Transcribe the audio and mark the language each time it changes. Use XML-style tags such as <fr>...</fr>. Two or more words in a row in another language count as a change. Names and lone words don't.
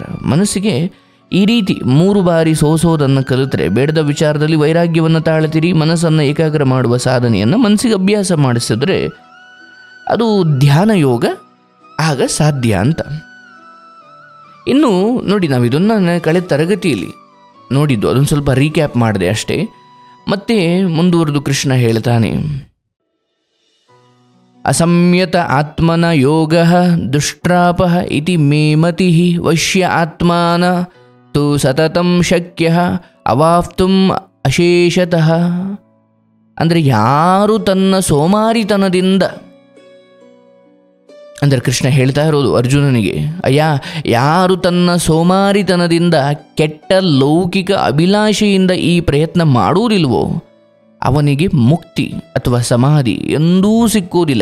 <kn>ಮನಸ್ಸಿಗೆ ಈ ರೀತಿ 3 ಬಾರಿ ಸೋಸೋದನ್ನು ಕಲಿತರೆ, ಬೇಡದ ವಿಚಾರದಲ್ಲಿ ವೈರಾಗ್ಯವನ್ನು ತಾಳ್ತೀರಿ, ಮನಸ್ಸನ್ನು ಏಕಾಗ್ರ ಮಾಡುವ ಸಾಧನೆಯನ್ನು ಮನಸ್ಸಿಗೆ ಅಭ್ಯಾಸ ಮಾಡಿಸಿದ್ರೆ ಅದು ಧ್ಯಾನ ಯೋಗ ಆಗ ಸಾಧ್ಯ ಅಂತ. ಇನ್ನು ನೋಡಿ, ನಾವು ಇದನ್ನು ಕಳೆದ ತರಗತಿಯಲ್ಲಿ ನೋಡಿದ್ದು, ಅದನ್ನು ಸ್ವಲ್ಪ ರೀಕ್ಯಾಪ್ ಮಾಡಿದೆ ಅಷ್ಟೇ. ಮತ್ತೆ ಮುಂದುವರೆದು ಕೃಷ್ಣ ಹೇಳ್ತಾನೆ,</kn> <sa>ಅಸಂಯತ ಆತ್ಮನ ಯೋಗ ದುಷ್ಟ್ರಾಪ ಇತಿ ಮೇ ಮತಿ ವಶ್ಯ ಆತ್ಮಾನ ತು ಸತತಂ ಶಕ್ಯ ಅವಾಪ್ತುಂ ಅಶೇಷತಃ.</sa> <kn>ಅಂದರೆ ಯಾರು ತನ್ನ ಸೋಮಾರಿತನದಿಂದ, ಅಂದರೆ ಕೃಷ್ಣ ಹೇಳ್ತಾ ಇರೋದು ಅರ್ಜುನನಿಗೆ, ಯಾರು ತನ್ನ ಸೋಮಾರಿತನದಿಂದ ಕೆಟ್ಟ ಲೌಕಿಕ ಅಭಿಲಾಷೆಯಿಂದ ಈ ಪ್ರಯತ್ನ ಮಾಡುವುದಿಲ್ವೋ ಅವನಿಗೆ ಮುಕ್ತಿ ಅಥವಾ ಸಮಾಧಿ ಎಂದೂ ಸಿಕ್ಕುವುದಿಲ್ಲ.</kn>